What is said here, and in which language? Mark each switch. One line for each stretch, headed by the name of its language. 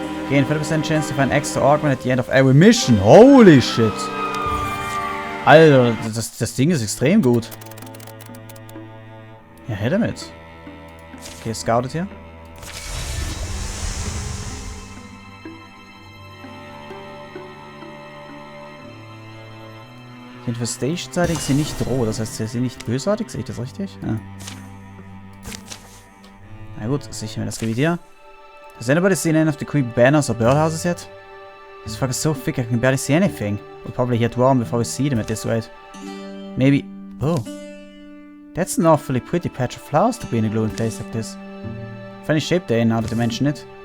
English: Gain 40% chance to find extra augment at the end of every mission. Holy shit.
German: Alter, das Ding ist extrem gut. Ja, her damit. Okay, scoutet hier. Infestation-seitig sind nicht roh, das heißt, sie sind nicht bösartig, sehe ich das richtig? Ja. gut, sichern wir das Gebiet hier.
English: Has anybody seen any of the creepy banners or birdhouses yet? This fog is so thick I can barely see anything. We'll probably hit warm before we see them at this rate. Maybe... Oh. That's an awfully pretty patch of flowers to be in a glowing place like this. Funny shape they're in now that you mention it.